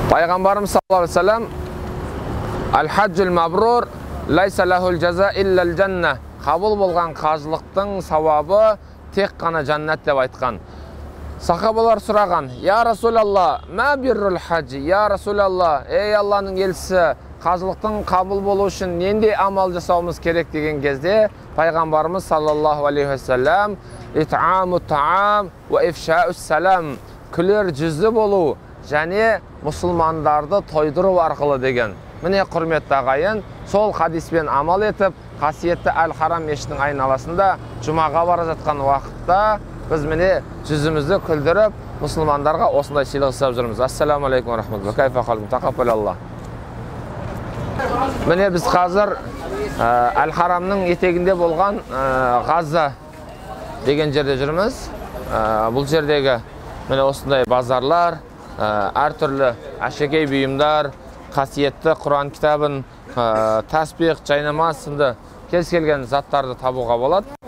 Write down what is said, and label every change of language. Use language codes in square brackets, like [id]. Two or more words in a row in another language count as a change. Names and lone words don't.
[ar] Пайғамбарымыз صلى الله عليه وسلم الحج المبرور ليس له جزاء إلا الجنة. [kk] Қабыл болған қажылықтың сауабы тек қана жаннат деп айтқан. Сахабалар сұраған: [ar] "يا رسول الله ما بر الحج?" "يا رسول الله, [kk] ей Алланың елшісі, қажылықтың қабыл болу үшін нендей амал жасауымыз керек?" деген кезде Пайғамбарымыз [ar] صلى الله عليه وسلم إطعام الطعام وإفشاء السلام, [kk] күлер жүзді болу және мұсылмандарды тойдыру арқылы деген. Міне құрметті ағайын, сол хадиспен амал етіп, қасиетті Әл-Харам мешітінің айналасында жұмаға бара жатқан уақытта біз міне жүзімізді күлдіріп, мұсылмандарға осындай сыйлық жасап жүрміз. [ar] السلام عليكم رحمة الله. كيف حالكم تقبل الله. [kk] Міне біз қазір Әл-Харамның етегінде болған Ғазза деген жерде жүрміз. Бұл жердегі міне осындай базарлар, әртүрлі әшекей бұйымдар, қасиетті Құран кітабын, тәсбих, жайнамаз сынды кез келген заттарды табуға болады.